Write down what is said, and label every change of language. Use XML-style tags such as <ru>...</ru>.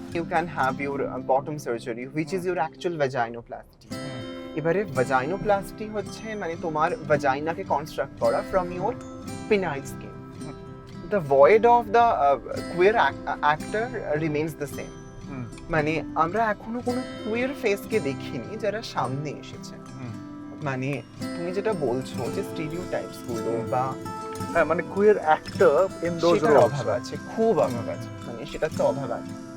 <en>You can have your bottom surgery, which is your actual vaginoplasty.</en> <bn>এবারে vaginoplasty হচ্ছে মানে তোমার ভাজাইনাকে কনস্ট্রাক্ট করা</bn> <en>from your penile skin. The void of the queer actor remains the same.</en> <bn>মানে আমরা এখনো কোনো queer face কে দেখিনি যারা সামনে এসেছে। মানে তুমি যেটা বলছো যে স্টিরিওটাইপস গুলো বা মানে</bn> <en>queer actor in those roles</en> <bn>অভাব আছে, খুব অভাব আছে, মানে সেটা তো অভাব আছে।</bn>